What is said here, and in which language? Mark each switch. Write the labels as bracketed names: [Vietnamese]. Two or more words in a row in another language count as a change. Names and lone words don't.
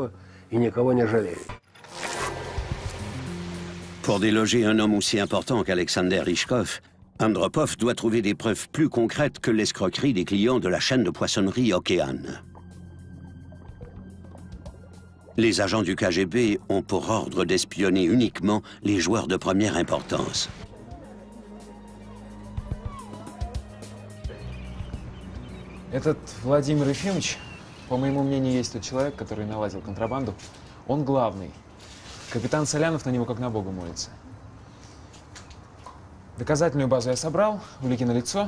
[French] Pour déloger un homme aussi important qu'Alexander Rychkov, Andropov doit trouver des preuves plus concrètes que l'escroquerie des clients de la chaîne de poissonnerie Okean. Les agents du KGB ont pour ordre d'espionner uniquement les joueurs de première importance. [Russian] Этот Владимир Ефимович, по моему мнению, есть тот человек, который наладил контрабанду. Он главный. Капитан Солянов на него как на Бога молится. Доказательную базу я собрал, улики налицо.